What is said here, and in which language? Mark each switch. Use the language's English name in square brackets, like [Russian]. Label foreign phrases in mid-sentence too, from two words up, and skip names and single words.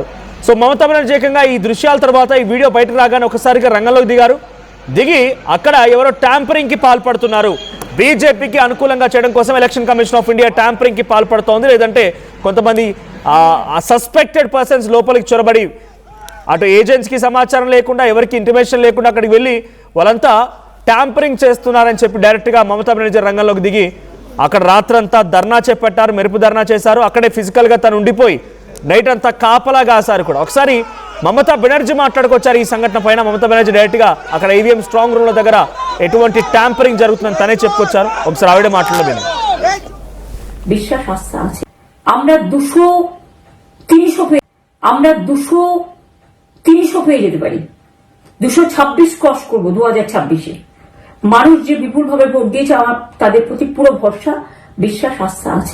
[Telugu] సో మమతా బెనర్జీ ఏకంగా ఈ దృశ్యాల తర్వాత ఈ వీడియో బయటకు రాగానే ఒకసారిగా రంగంలోకి దిగి అక్కడ ఎవరో ట్యాంపరింగ్కి పాల్పడుతున్నారు, బీజేపీకి అనుకూలంగా చేయడం కోసం ఎలక్షన్ కమిషన్ ఆఫ్ ఇండియా ట్యాంపరింగ్కి పాల్పడుతోంది, లేదంటే కొంతమంది [English] suspected persons [Telugu] లోపలికి చొరబడి అటు ఏజెంట్స్కి సమాచారం లేకుండా ఎవరికి ఇంటిమేషన్ లేకుండా అక్కడికి వెళ్ళి వాళ్ళంతా ట్యాంపరింగ్ చేస్తున్నారని చెప్పి డైరెక్ట్గా మమతా బెనర్జీ రంగంలోకి దిగి అక్కడ రాత్రంతా ధర్నా చేపట్టారు, మెరుపు ధర్నా చేశారు. అక్కడే ఫిజికల్గా తను ఉండిపోయి నైట్ అంతా కాపలా కాసారు కూడా. ఒకసారి మమతా బెనర్జీ మాట్లాడుకొచ్చారు ఈ సంఘటన పైన. మమతా బెనర్జీ డైరెక్ట్గా అక్కడ ఈవీఎం [English] strong rooms [Telugu] దగ్గర ఎటువంటి ట్యాంపరింగ్ జరుగుతుందని తనే చెప్పుకొచ్చారు. ఒకసారి ఆవిడే మాట్లాడలేదు. [Bangla] বিশ্বাস আসছে আছে আমরা 200-300 পেয়ে যেতে পারি, 226 ক্রস করবো 2026-এ। মানুষ যে বিপুল ভাবে ভোট দিয়েছে আমার তাদের প্রতি পুরো ভরসা, বিশ্বাস আস্থা আছে।